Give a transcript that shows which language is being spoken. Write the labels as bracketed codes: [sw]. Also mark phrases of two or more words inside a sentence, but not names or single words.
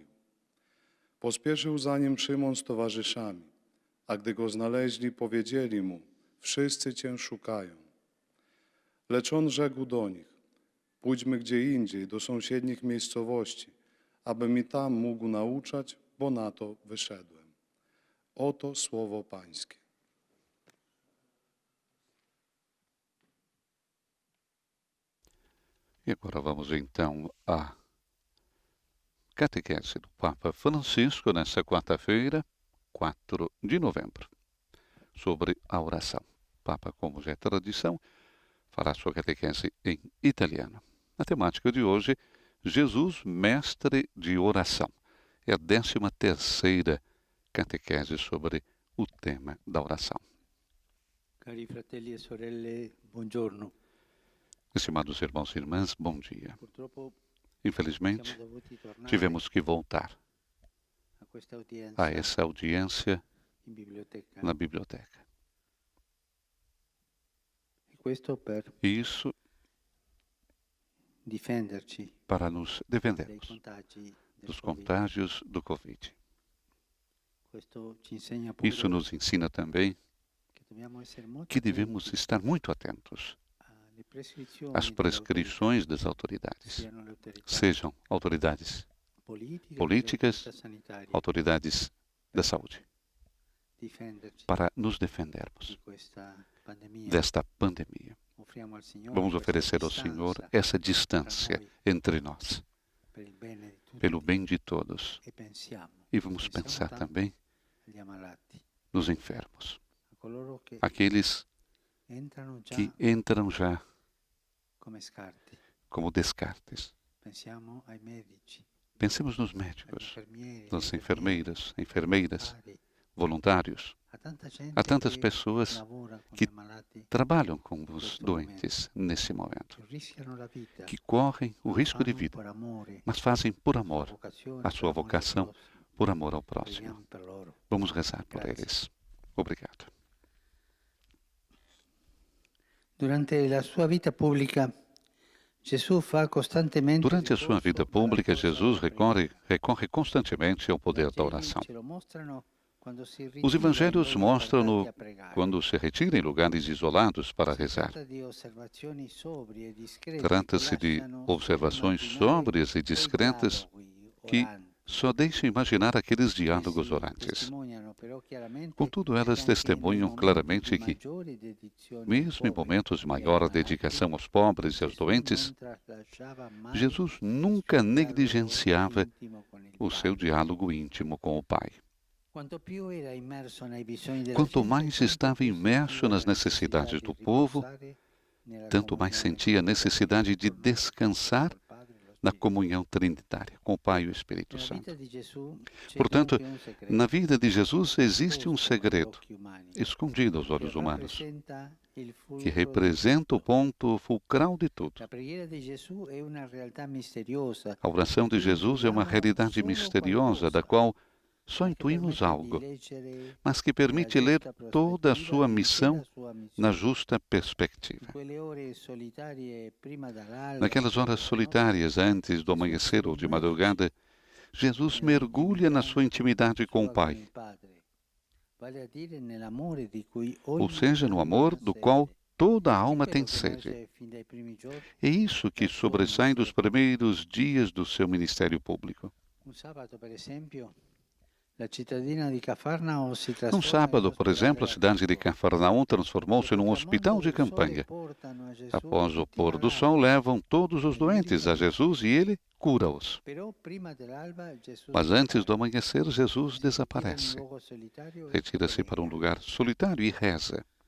[pl] Pospieszył za nim Szymon z towarzyszami, a gdy go znaleźli, powiedzieli mu: wszyscy Cię szukają. Lecz on rzekł do nich: pójdźmy gdzie indziej, do sąsiednich miejscowości, abym i tam mógł nauczać, bo na to wyszedłem. Oto słowo Pańskie. [pt] E agora vamos então à catequese do Papa Francisco nessa quarta-feira, 4 de novembro, sobre a oração. O Papa, como já é tradição, fará sua catequese em italiano. A temática de hoje, Jesus, mestre de oração. É a 13ª catequese sobre o tema da oração. [it] Cari fratelli e sorelle, buongiorno. [pt] Estimados irmãos e irmãs, bom dia. [it] Purtroppo [pt] Infelizmente, [it] siamo dovuti tornare [pt] tivemos que voltar [it] a questa udienza [pt] a essa audiência [it] in biblioteca. [pt] na biblioteca. [it] E questo per [pt] Isso [it] difenderci [pt] para nos [it] dai [pt] defendermos [it] contagi del [pt] dos Covid. contágios do Covid. [it] Questo ci insegna pure [pt] Isso nos ensina também [it] che dobbiamo essere molto [pt] que devemos [it] attenti [pt] estar muito atentos [it] alle prescrizioni [pt] às [it] delle [pt] prescrições [it] autorità, [pt] das autoridades, [it] siano le autorità [pt] sejam autoridades [it] politiche, [pt] políticas, [it] le autorità sanitarie, [pt] autoridades da saúde, [it] difenderci [pt] para nos defendermos [it] di questa pandemia. [pt] desta pandemia. [it] Offriamo al Signore [pt] Vamos [it] questa [pt] oferecer ao Senhor [it] distanza [pt] essa distância entre nós, [it] per il bene di tutti. [pt] pelo bem de todos. [it] E pensiamo [pt] E vamos pensar também [it] agli ammalati, [pt] nos enfermos, [it] a coloro che [pt] aqueles [it] entrano già [pt] que entram já [it] come scarti. [pt] como descartes. [it] Pensiamo ai medici, [pt] Pensemos nos [it] agli [pt] médicos, [it] infermieri, [pt] nas [it] agli [pt] enfermeiras, enfermeiras, [it] volontari, [pt] voluntários, [it] a tanta gente [pt] a tantas [it] che [pt] pessoas [it] lavora con [pt] que [it] gli ammalati, [pt] trabalham com os doentes nesse momento, [it] che rischiano la vita, [pt] que correm o risco de [it] fanno [pt] vida, [it] per amore, [pt] mas fazem por amor, [it] vocazione, [pt] a sua [it] per amore al [pt] vocação, [it] prossimo. [pt] por amor ao próximo. [it] Preghiamo per loro. [pt] Vamos rezar por [it] Grazie. [pt] eles. Obrigado. [it] Durante la sua vita pubblica, Gesù fa costantemente [pt] Durante a sua vida [it] ricorso alla [pt] pública, [it] forza [pt] Jesus [it] della preghiera. [pt] recorre constantemente ao poder da [it] I [pt] oração. [it] ce lo mostrano quando si [pt] Os [it] ritira in [pt] evangelhos [it] luoghi [pt] mostram-no [it] apartati a pregare. [pt] quando se retira em lugares isolados para [it] Si [pt] rezar. [it] tratta di osservazioni sobrie e discrete [pt] Trata-se [it] che [pt] de [it] lasciano [pt] observações [it] immaginare [pt] sóbrias e [it] quei [pt] discretas [it] dialoghi [pt] que [it] oranti. [pt] só deixam imaginar aqueles [it] Essi [pt] diálogos orantes. [it] testimoniano però chiaramente [pt] Contudo, elas [it] che anche [pt] testemunham [it] nei momenti [pt] claramente [it] di [pt] que, [it] maggiore dedizione ai [pt] mesmo em [it] poveri [pt] momentos de [it] e ai [pt] maior [it] malati, [pt] dedicação aos pobres e aos [it] Gesù [pt] doentes, [it] non tralasciava mai [pt] Jesus [it] il [pt] nunca [it] suo dialogo [pt] negligenciava [it] intimo con il [pt] o seu [it] Padre. [pt] diálogo íntimo com o Pai. [it] Quanto più era immerso nei bisogni della [pt] Quanto [it] gente, [pt] mais [it] tanto [pt] estava [it] più [pt] imerso [it] sentiva [pt] nas [it] la necessità [pt] necessidades [it] di [pt] do povo, [it] riposare nella [pt] tanto mais [it] comunione [pt] sentia a [it] con [pt] necessidade de [it] tornare [pt] descansar [it] col Padre e lo [pt] na [it] Spirito. [pt] comunhão trinitária com o Pai e o Espírito [it] Nella [pt] Santo. [it] vita di Gesù c'è [pt] Portanto, [it] dunque un segreto [pt] na vida de Jesus existe um [it] nascosto agli [pt] segredo [it] occhi umani, [pt] escondido aos [it] che [pt] olhos humanos, [it] rappresenta il [pt] que [it] fulcro di [pt] representa o [it] tutto. [pt] ponto fulcral de tudo. [it] La preghiera di Gesù è una realtà misteriosa, [pt] A oração de Jesus é uma realidade misteriosa da qual só [it] ma che [pt] intuímos [it] permette di [pt] algo, [it] leggere [pt] mas que [it] nella [pt] permite ler [it] giusta [pt] toda a [it] prospettiva [pt] sua [it] l'intera [pt] missão [it] sua [pt] na [it] missione. [pt] justa [it] In [pt] perspectiva. [it] quelle ore solitarie prima dall'alba [pt] Naquelas [it] fino [pt] horas [it] alla notte, [pt] solitárias antes do amanhecer ou de madrugada, Jesus mergulha na sua intimidade com o [it] sua con [pt] Pai, [it] il Padre, vale a dire nell'amore di cui [pt] ou [it] ogni [pt] seja, no [it] anima [pt] amor [it] ha [pt] do [it] sete. [pt] qual toda a alma [it] È [pt] tem [it] quello che [pt] sede. [it] emerge fin dai primi giorni. [pt] É isso que sobressai dos primeiros dias do seu ministério público. [it] Un sabato, per esempio, la cittadina di Cafarnao si [pt] Num [it] trasforma [pt] sábado, [it] in [pt] por exemplo, a [it] ospedale [pt] cidade de [it] gratuito. [pt] Cafarnaum transformou-se num hospital de campanha. Após o pôr do sol, levam todos os doentes a Jesus e ele cura-os. Mas antes do amanhecer, Jesus desaparece. Retira-se para um lugar solitário e reza.